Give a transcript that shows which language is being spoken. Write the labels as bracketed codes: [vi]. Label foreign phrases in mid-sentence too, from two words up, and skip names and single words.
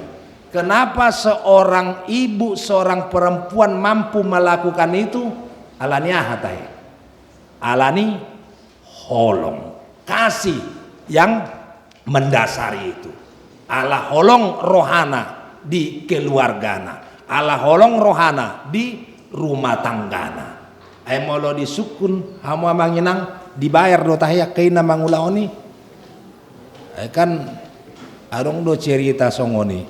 [id] Kenapa seorang ibu, seorang perempuan mampu melakukan itu? [bbc] Alani ahatai. Alani holong. [id] Kasih yang mendasari itu. [bbc] Ala holong rohana di keluargana. Ala holong rohana di rumah tanggana. Ay molo di sukun hamu amanginang dibayar do tahya kaina mangulaoni. Ay kan adong do cerita songoni.